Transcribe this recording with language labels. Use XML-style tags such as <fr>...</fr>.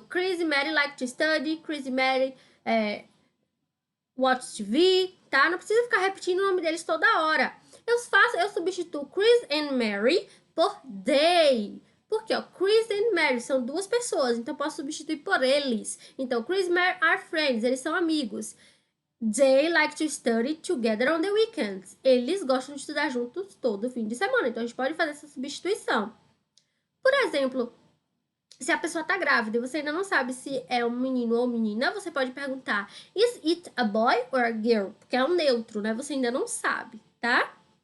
<en>Chris e Mary like to study, Chris e Mary watch TV, tá?</en> <pt>Não precisa ficar repetindo o nome deles toda hora. Eu substituo Chris and Mary por they. Porque, ó, Chris and Mary são duas pessoas, então eu posso substituir por eles. Então,</pt> <en>Chris and Mary are friends,</en> <pt>eles são amigos.</pt> <en>They like to study together on the weekends.</en> <pt>Eles gostam de estudar juntos todo fim de semana, então a gente pode fazer essa substituição. Por exemplo, se a pessoa tá grávida e você ainda não sabe se é um menino ou menina, você pode perguntar:</pt> <en>Is it a boy or a girl?</en> <pt>Porque é um neutro, né? Você ainda não sabe, tá?</pt>